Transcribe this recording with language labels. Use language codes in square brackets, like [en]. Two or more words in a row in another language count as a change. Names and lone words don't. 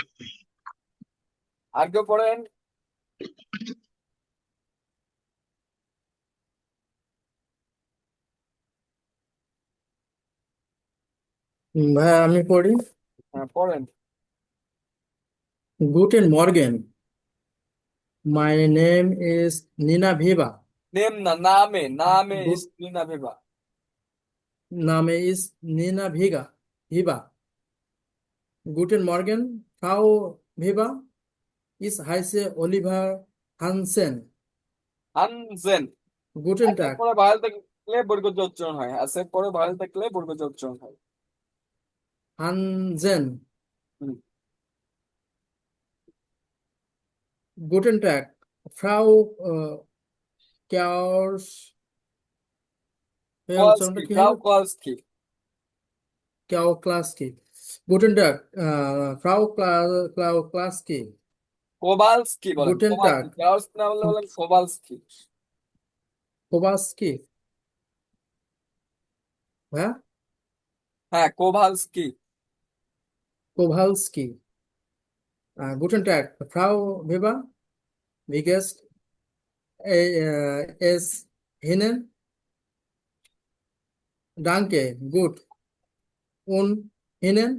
[bn] আর কেউ পড়েন? ভাইয়া আমি পড়ি। হ্যাঁ, পড়েন। [de] Guten Morgen. [en] My name is Nina Viva. [bn] নেম না, নামে নামে Good. [de] ইসলিনা ভেবা। [en] Name is Nina Viga. Viva. [de] Guten Morgen, Frau Viva. Ich heiße Oliver Hansen. হানজেন। Guten [bn] এসের [de] Tag. [bn] পরে ভাওয়েল থাকলে বর্গজ উচ্চারণ হয়, এসের পরে ভাওয়েল থাকলে বর্গজ উচ্চারণ হয়। [de] Hansen. [bn] হুম। [de] Guten Tag, Frau Kaus. [bn] উচ্চারণটা কোয়ালস্কি, কি ফ্রাউ হবে? কোয়ালস্কি। [de] Klaski. Guten Tag, Frau Klaski. [bn] কোবালস্কি বলেন, [de] Guten [bn] কোবালস্কি। [de] Tag, [bn] কোয়ালস্কি না বললে বলেন কোবালস্কি। Kowalski. হ্যাঁ, হ্যাঁ, কোভালস্কি। [de] Kowalski. Guten Tag, Frau Weber. Wie geht's es Ihnen? Danke, gut. Und Ihnen?